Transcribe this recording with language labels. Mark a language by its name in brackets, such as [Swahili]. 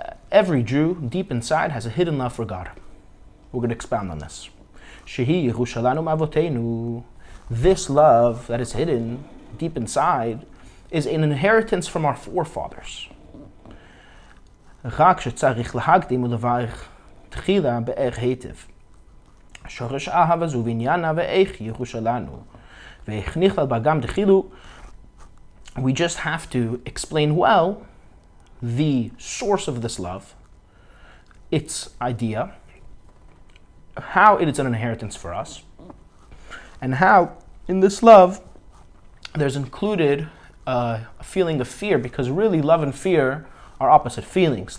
[English] Every Jew, deep inside, has a hidden love for God. We're going to expound on this. [Hebrew] Shehi Yerushalanu Mavotenu. [English] This love that is hidden deep inside is an inheritance from our forefathers. [Hebrew] רק שצריך להקדים ולברך תחילה באאיך היטב. שורש אהבה זו ועניינה ואיך ירושלנו. ואיך נכלל בה גם דחילו. [English] We just have to explain well the source of this love, its idea, how it is an inheritance for us, and how in this love there's included a feeling of fear, because really love and fear are opposite feelings.